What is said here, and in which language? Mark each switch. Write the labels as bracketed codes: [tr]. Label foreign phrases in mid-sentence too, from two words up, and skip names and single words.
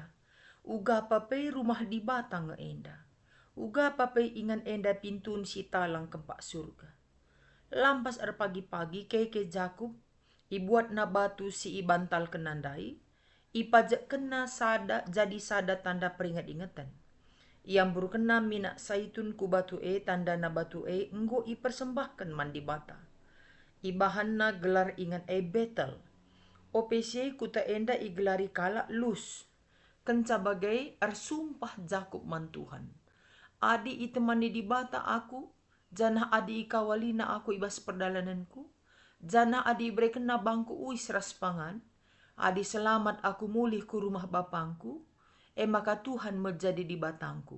[btx] Uga papai rumah di batang enda. Uga papai ingan enda pintun si talang kempak surga. Lampas pagi-pagi keke Jakub, ibuat na batu si ibantal kenandai, ipajak kena sada jadi sada tanda peringat ingatan. Yang buru kena minak saitun ku batu tanda na batu enggo ipersembahkan mandi bata. Ibahan na gelar ingan Betel. OPC kuta enda igelari kala lus. Kenca bagai arsumpah Jakub mantuhan. Adi itemani di bata aku, janah adi ikawalina aku ibas perdalananku, janah adi ibrekena bangku uis raspangan, adi selamat aku mulih ku rumah bapangku, maka Tuhan menjadi di batangku.